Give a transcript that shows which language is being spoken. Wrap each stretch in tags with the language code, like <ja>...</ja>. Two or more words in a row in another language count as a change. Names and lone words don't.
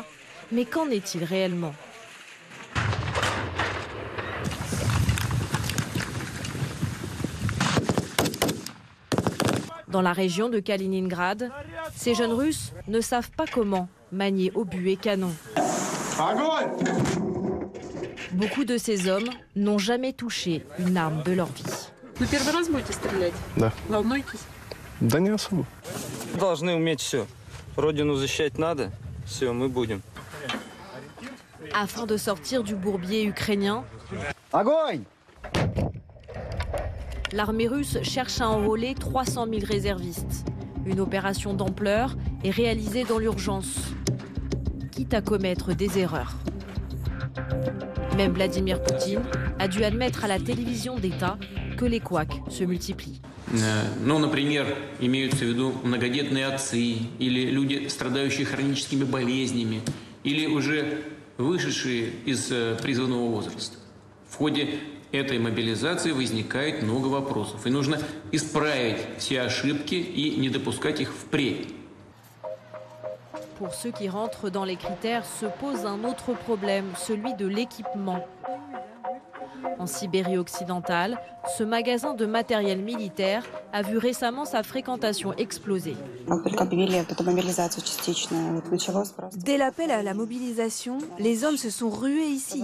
<fr>Mais qu'en est-il réellement ? Dans la région de Kaliningrad, ces jeunes Russes ne savent pas comment manier obus et canons. Beaucoup de ces hommes n'ont jamais touché une arme de leur vie.</fr> <ru>Вы первый раз будете стрелять? Да. Волнуетесь? Да не особо. Должны уметь все. Родину защищать надо. Все, мы будем.</ru> <fr>Afin de sortir du bourbier ukrainien, l'armée russe cherche à enrôler 300 000 réservistes. Une opération d'ampleur est réalisée dans l'urgence, quitte à commettre des erreurs. Même Vladimir Poutine a dû admettre à la télévision d'État que les couacs se multiplient.</fr> <ru>Ну, например, имеются в виду многодетные отцы или люди, страдающие хроническими болезнями, или уже вышедшие из призывного возраста. В ходе этой мобилизации возникает много вопросов, и нужно исправить все ошибки и не допускать их впредь.</ru> <fr>Pour ceux qui rentrent dans les critères, se pose un autre problème, celui de l'équipement. En Sibérie occidentale, ce magasin de matériel militaire a vu récemment sa fréquentation exploser. Dès l'appel à la mobilisation, les hommes se sont rués ici.</fr>